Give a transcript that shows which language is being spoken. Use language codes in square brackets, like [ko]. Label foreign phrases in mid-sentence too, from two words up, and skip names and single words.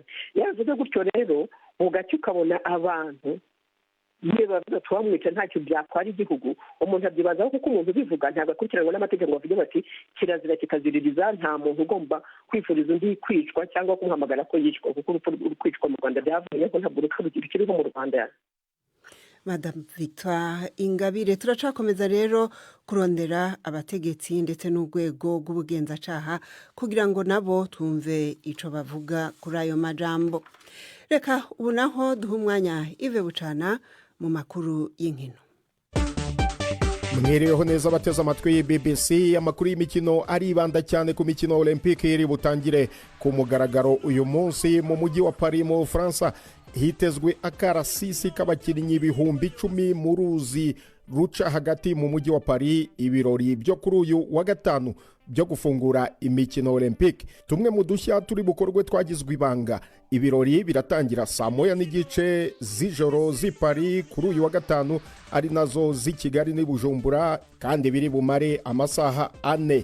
[rw] Yavuze gutyo rero ugaca ukabona abantu niba bavuga twamwica ntacyo byatwara igihugu umuntu abyibazaho kuko umuntu ubivuga ntabwo akurikiranwa n'amategeko bavuga bati kirazira kikaziririza nta muntu ugomba kwifuriza undi kwicwa cyangwa kumuhamagara ko yicwa kuko urupfu kwicwa mu Rwanda byavuye ko ntabwo urupfu rukiriho mu Rwanda. [rn] Madame Victoire Ingabire turacakomeza rero kurondera abategetsi ndetse n'urwego rw'ubugenzacyaha kugira ngo nabo tumve ico bavuga kuri ayo majambo. Reka ubu naho duha umwanya Ive Bucana mu makuru y'inkino. [rw] Mwiriweho neza bateze amatwi BBC amakuru y'imikino aribanda cyane ku mikino Olympique iri butangire ku mugaragaro uyu munsi mu mujyi wa Paris mu Faransa. Hitezwe akarasisi k'abakinnyi ibihumbi 10 mu ruzi ruca hagati mu mujyi wa Paris. Ibirori byo kuri uyu wa gatanu byo gufungura imikino Olympique tumwe mu dushya turi bukorwe twagizwe ibanga. Ibirori biratangira saa 1:30 z'ijoro z'i Paris kuri uyu wa gatanu ari nazo z'i Kigali n'i Bujumbura kandi biri bumare amasaha 4.